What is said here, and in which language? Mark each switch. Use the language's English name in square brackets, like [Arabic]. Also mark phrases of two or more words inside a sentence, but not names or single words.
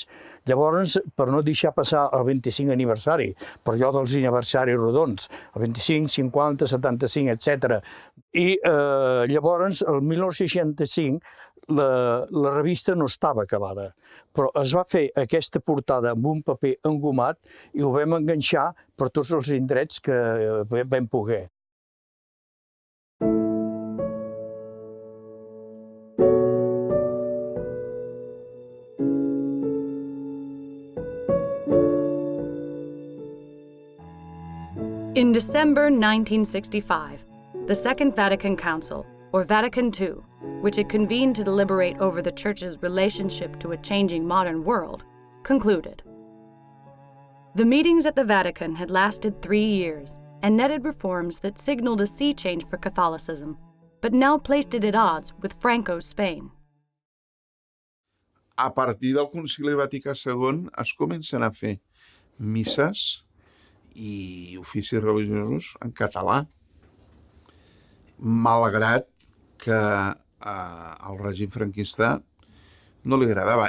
[Catalan] Llavors, per no deixar passar el 25 aniversari, per allò dels aniversaris rodons, el 25, 50, 75, etc. I llavors, el 1965, la revista no estava acabada, però es va fer aquesta portada amb un paper engomat i ho vam enganxar per tots els indrets que vam poder. [English] In December 1965, the Second Vatican Council, or Vatican II, which it convened to deliberate over the Church's relationship to a changing modern world, concluded. The meetings at the Vatican had lasted 3 years and netted reforms that signaled a sea change for Catholicism, but now placed it at odds with Franco's Spain. [Catalan] A partir del Concili Vaticà II es comencen a fer misses i oficis religiosos en català, malgrat que al règim franquista no li agradava.